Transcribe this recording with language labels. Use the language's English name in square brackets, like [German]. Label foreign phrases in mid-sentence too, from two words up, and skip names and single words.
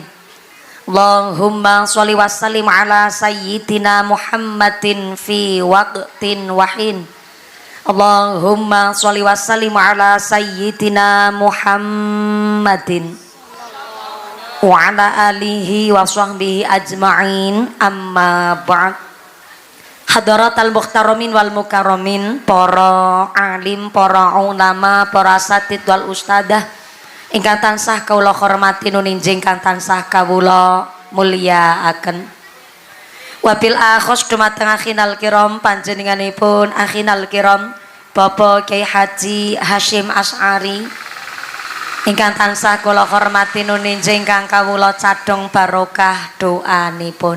[Arabic] اللهم صل وسلم على سيدنا محمد في وقت وحين. اللهم صل وسلم على سيدنا محمد وعلى آله وصحبه أجمعين. أما بعد. حضرات المحترمين والمكرمين, [Javanese] para alim, para ulama, para asatidz wal ustadzah ingkang tansah kawula hormati nuninjing kang tansah kawula mulyakaken. [Arabic] وبالأخص [Javanese] dumateng [Arabic] أخينا الكرام, [Javanese] panjenenganipun [Arabic] أخينا الكرام [Javanese] Bapak Kyai Haji Hasyim Asy'ari ingkang tansah kula hormati nuninjing kang kawula cadhong barokah doanipun.